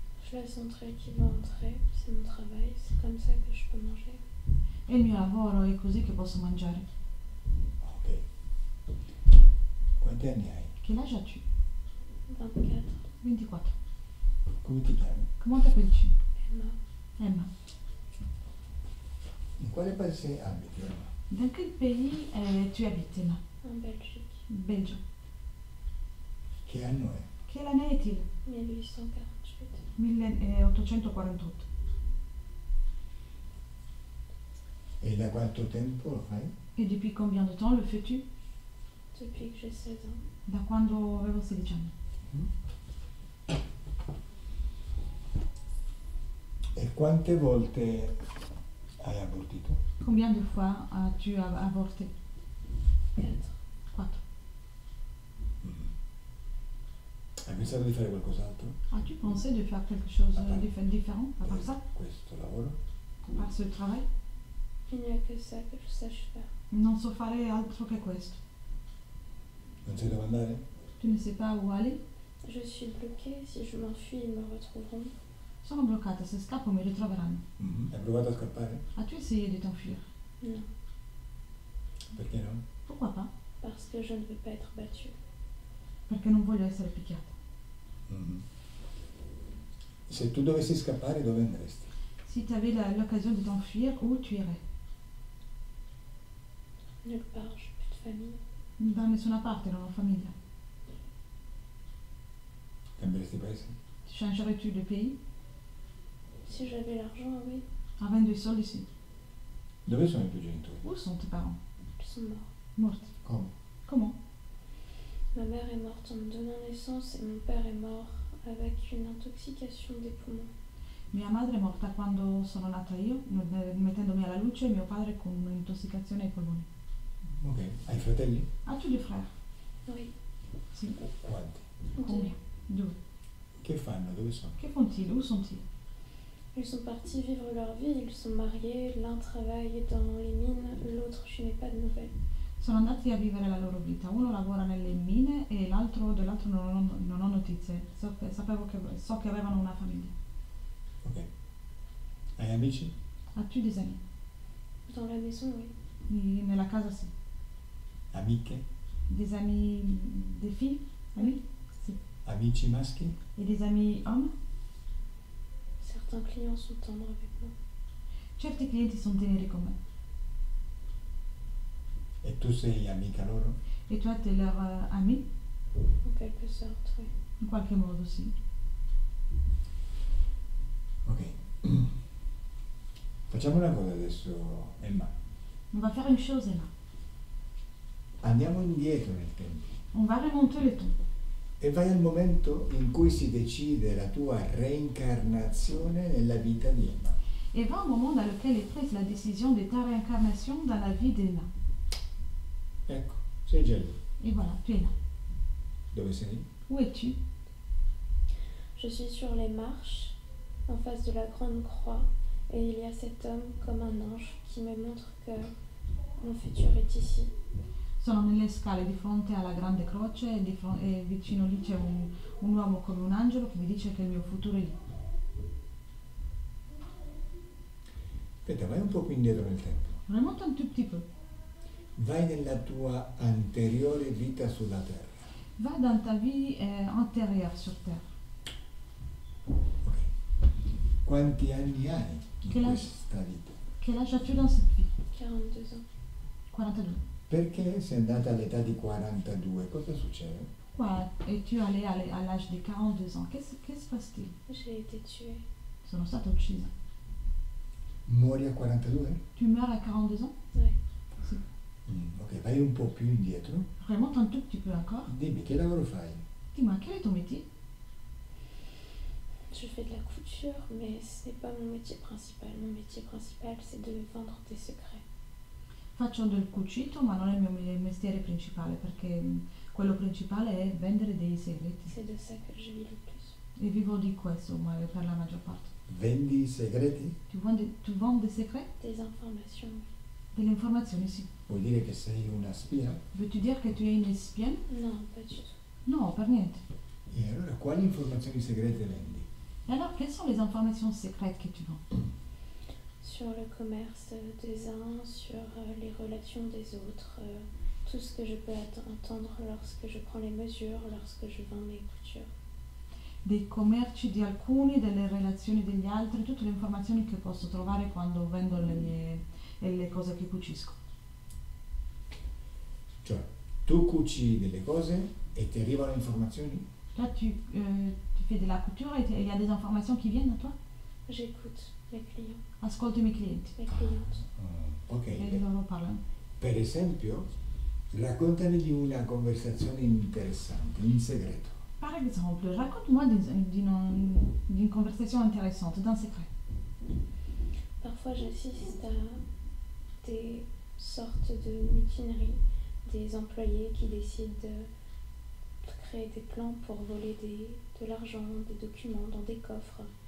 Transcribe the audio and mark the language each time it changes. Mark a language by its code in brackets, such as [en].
[fr] Je laisse entrer qui veut entrer, c'est mon travail, c'est comme ça que je peux manger. [it] È il mio lavoro, è così che posso mangiare. Ok. Quanti anni hai? [fr] Quel âge as-tu? 24. [it] 24. Come ti chiami? [fr] Comment t'appelles-tu? Emma. [it] Emma. In quale paese abiti? [fr] Dans quel pays tu habites, Emma? En Belgique. [it] Belgio. Che anno è? [fr] Quelle année est-il? 1848. [it] 1848. E da quanto tempo lo fai? [fr] Et depuis combien de temps le fais-tu? Depuis que j'ai 16 ans. [it] Da quando avevo 16 anni. E quante volte hai abortito? [fr] Combien de fois as-tu avorté? 4. [it] 4. Hai pensato di fare qualcos'altro? [fr] As-tu pensé de faire quelque chose de différent à part ça? [it] Questo lavoro? [fr] À part ce travail? Il n'y a que ça que je sache faire. [it] Non so fare altro che questo. Non sai dove andare? [fr] Tu ne sais pas où aller? Je suis bloquée, si je m'enfuis, ils me retrouveront. [it] Sono bloccata, se scappo mi ritroveranno. Hai provato a scappare? [fr] As-tu essayé de t'enfuir? Non, [it] Perché no? [fr] Pourquoi pas? parce que je ne veux pas être battue. [it] Perché non voglio essere picchiata. Se tu dovessi scappare, dove andresti? [fr] Si tu avais l'occasion de t'enfuir, où tu irais? Nulle part, j'ai plus de famille. [it] Da nessuna parte, non ho famiglia. Cambieresti paese? [fr] Changerais-tu de pays? Si j'avais l'argent, oui, [it] Avendo i soldi sì. Dove sono i tuoi genitori? [fr] Où sont tes parents? ils sont morts. [it] Morti. Come? [fr] Comment? Ma mère est morte en me donnant naissance et mon père est mort avec une intoxication des poumons. [it] Mia madre è morta quando sono nata io, mettendomi alla luce, e mio padre con un'intossicazione ai polmoni. Ok. Hai fratelli? [fr] As-tu des frères? Oui, [it] Sì. Quanti? [fr] Combien? [it] Due. Che fanno? Dove sono? Che [fr] font-ils? Où sont-ils? ils sont partis vivre leur vie, ils sont mariés, l'un travaille dans les mines, l'autre je n'ai pas de nouvelles. [it] Sono andati a vivere la loro vita. Uno lavora nelle mine e dell'altro non ho notizie. So che avevano una famiglia. Ok. Hai amici? [fr] As-tu des amis? Dans la maison, oui. [it] Nella casa sì. Amiche? [fr] Des amis, des filles? Amis? [it] Sì. Amici maschi? [fr] Et des amis hommes? Certains clients sont tendres avec moi. [it] Certi clienti sono teneri con me. E tu sei amica loro? E tu [fr] êtes leur ami? En quelque sorte, oui. [it] In qualche modo sì. Ok. Facciamo una cosa adesso, Emma. [fr] On va faire une chose, Emma. [it] Andiamo indietro nel tempo [fr] On va remonter le temps. [it] e vai al momento in cui si decide la tua reincarnazione nella vita di Emma. [fr] Et va un moment dans lequel est prise la décision de ta réincarnation dans la vie d'Ena. [it] Ecco, sei già lì. [fr] Et voilà, tu es là. [it] Dove sei? [fr] Où es-tu? Je suis sur les marches, en face de la grande croix, et il y a cet homme comme un ange qui me montre que mon futur est ici. [it] Sono nelle scale di fronte alla grande croce e vicino lì c'è un uomo come un angelo che mi dice che il mio futuro è lì. Aspetta, vai un po' più indietro nel tempo. [fr] Remonte un tout petit peu. [it] Vai nella tua anteriore vita sulla Terra. [fr] Va dans ta vie antérieure sur Terre. [it] Ok. Quanti anni hai in Che la- questa vita? [fr] Quel âge as-tu dans cette vie? 42 ans. [it] 42. Perché sei andata all'età di 42? Cosa succede? [fr] Pourquoi es-tu allé à l'âge de 42 ans? Qu'est-ce se passe-t-il? J'ai été tuée. [it] Sono stata uccisa. Muori a 42? [fr] Tu meurs à 42 ans? Ouais. [it] Ok, vai un po' più indietro. [fr] Remonte un tout petit peu encore. [it] Dimmi, che lavoro fai? [fr] Dis-moi, quel est ton métier? Je fais de la couture, mais ce n'est pas mon métier principal. Mon métier principal, c'est de vendre des secrets. [it] Faccio del cucito, ma non è il mio mestiere principale, perché quello principale è vendere dei segreti. [fr] C'est de ça que je vis le plus. [it] E vivo di questo per la maggior parte. Vendi i segreti? [fr] Tu vends des secrets? Des informations. [it] Delle informazioni, sì. Vuol dire che sei una spia? [fr] Veux-tu dire que tu es une espienne? Non, pas du tout. [it] No, per niente. E allora quali informazioni segrete vendi? [fr] Et alors, quelles sont les informations secrètes que tu vends? Sur le commerce des uns, sur les relations des autres, tout ce que je peux entendre lorsque je prends les mesures, lorsque je vends mes coutures. [it] Dei commerci di alcuni, delle relazioni degli altri, tutte le informazioni che posso trovare quando vendo le cose che cucisco. Cioè, tu cuci delle cose e ti arrivano informazioni? [fr] Toi, tu fais de la couture et il y a des informations qui viennent à toi? J'écoute mes clients, [it] Ascolto i miei clienti [fr] mes clientes. Ok. [it] e loro parlano. Per esempio, raccontami di una conversazione interessante, in segreto. [fr] Par exemple, raconte-moi d'une conversation intéressante, d'un secret. Parfois, j'assiste à des sortes de mutineries, des employés qui décident de créer des plans pour voler de l'argent, des documents dans des coffres.